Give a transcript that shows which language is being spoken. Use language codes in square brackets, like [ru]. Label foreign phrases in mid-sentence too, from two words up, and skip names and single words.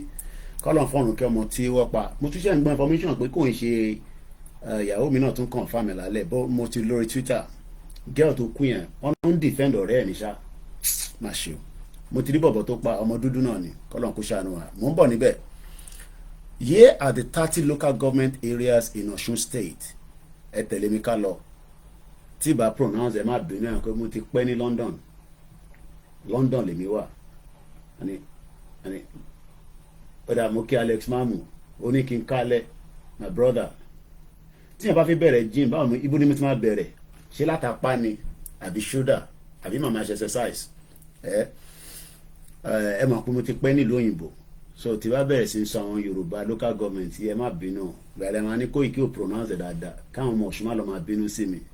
[yo] Kọ́lọ̀ fọ́run kí ọmọ tí wọ́n pa. Mo tún ṣe ń gbọ́ information pé kò ń ṣe ìyàwó mi náà tún confirm lálẹ́, bọ́ mo ti lórí Twitter. Girl tó kú yẹn, wọ́n ń defend ọ̀rẹ́ ẹ̀ ní ṣá. Má ṣe o. Mo ti rí bọ̀bọ̀ tó pa ọmọ dúdú náà ni, kọ́lọ̀ kó ṣàánú wa. Mo ń bọ̀ níbẹ̀. [en] Here are the 30 local government areas in Osun State. [yo] Ẹ tẹ̀lé mi ká lọ. Tí bá pronounce ẹ má bínú ẹ̀ pé mo ti pẹ́ ní London lèmi wà. Ọ̀dà mo kí Alex Mamu, ó ní kí n kálẹ̀, [en] my brother. [yo] Tí yẹn bá fi bẹ̀rẹ̀ gym, báwo ni ibo ni mo ti máa bẹ̀rẹ̀? Ṣé látàpá ni? Àbí shoulder? Àbí màmá ṣe exercise? Ẹ mọ̀ pé mo ti pẹ́ nílùú òyìnbó. So tí bá bẹ̀rẹ̀ sí sọ àwọn Yorùbá [en] local government [yo] ẹ má bínú. Gbàdé máa ní Koiki ò pronounce dáadáa. Káwọn ọmọ Ọ̀ṣun má lọ máa bínú sí mi.